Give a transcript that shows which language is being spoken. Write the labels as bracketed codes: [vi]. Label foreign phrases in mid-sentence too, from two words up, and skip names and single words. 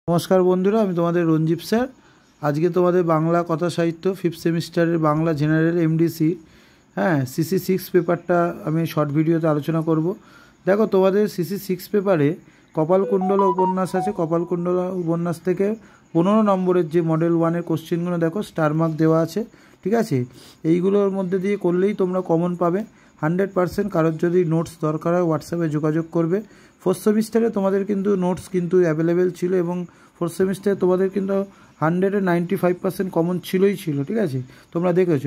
[bn] নমস্কার বন্ধুরা আমি তোমাদের রঞ্জীব স্যার আজকে তোমাদের বাংলা কথা সাহিত্য 5th সেমিস্টারের বাংলা [en] general MDC CC 6 paper [bn] আমি শর্ট ভিডিওতে আলোচনা করব। দেখো তোমাদের সিসি 6 পেপারে কপালকুণ্ডলা উপন্যাস আছে। কপালকুণ্ডলা উপন্যাস থেকে 15 নম্বরের যে মডেল 1 এর কোশ্চেনগুলো দেখো [en] star mark [bn] देওয়া আছে, ठीक আছে। এইগুলোর মধ্যে দিয়ে করলেই তোমরা কমন পাবে 100%। কারোর যদি নোটস দরকার হয় হোয়াটসঅ্যাপে যোগাযোগ করবে। 4th সেমিস্টারে তোমাদের কিন্তু নোটস কিন্তু অ্যাভেলেবেল ছিল এবং 4th সেমিস্টারে তোমাদের কিন্তু 195% কমন ছিলই ছিল, ঠিক আছে, তোমরা দেখেছো।